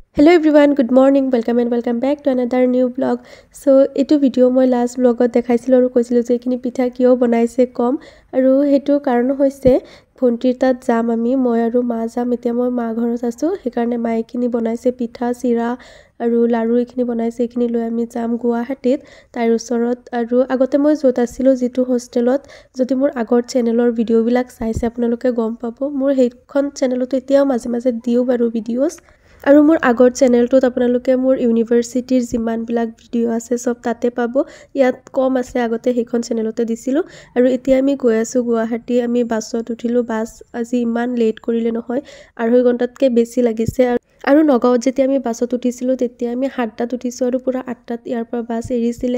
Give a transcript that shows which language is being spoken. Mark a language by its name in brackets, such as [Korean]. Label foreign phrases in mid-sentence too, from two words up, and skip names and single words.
[English] Hello everyone, good morning, welcome and welcome back to another new vlog. [Assamese] ছ' এইটো ভিডিঅ' মই লাষ্ট ভ্লগত দেখাইছিলোঁ আৰু কৈছিলোঁ যে অকণি পিঠা কিয় বনাইছে কম আৰু সেইটো কাৰণ হৈছে ফন্টিৰ তাত যাম আমি মই আৰু মা যাম এতিয়া মই মা ঘৰত আছোঁ সেইকাৰণে মা অকণি বনাইছে পিঠা চিৰা আৰু লাড়ু অকণি বনাইছে অকণি লৈ আমি যাম গুৱাহাটীত তাৰ ওচৰত আৰু আগতে মই য'ত আছিলোঁ যিটো হোষ্টেলত যদি মোৰ আগৰ চেনেলৰ ভিডিঅ' বিলাক চাইছে আপোনালোকে গম পাব মোৰ সেইখন চেনেলত এতিয়া মাজে মাজে দিওঁ বাৰু ভিডিঅ'জ আৰু মোৰ আগৰ চেনেলটোত আপোনালোকে মোৰ ইউনিভাৰ্সিটিৰ যিমান বিলাক ভিডিও আছে সব তাতে পাব ইয়াত কম আছে আগতে হেখন চেনেলতে দিছিলো আৰু এতিয়া আমি গৈ আছো গুৱাহাটী আমি বাছত উঠিলো বাস আজি ইমান লেট কৰিলে নহয় 2.5 ঘণ্টাতকৈ বেছি লাগিছে আৰু নগাঁৱত যেতিয়া আমি বাছত উঠিছিলো তেতিয়া আমি 7টাত উঠিছো আৰু পুৰা 8টাত ইয়াৰ পৰা বাস এৰিছিলে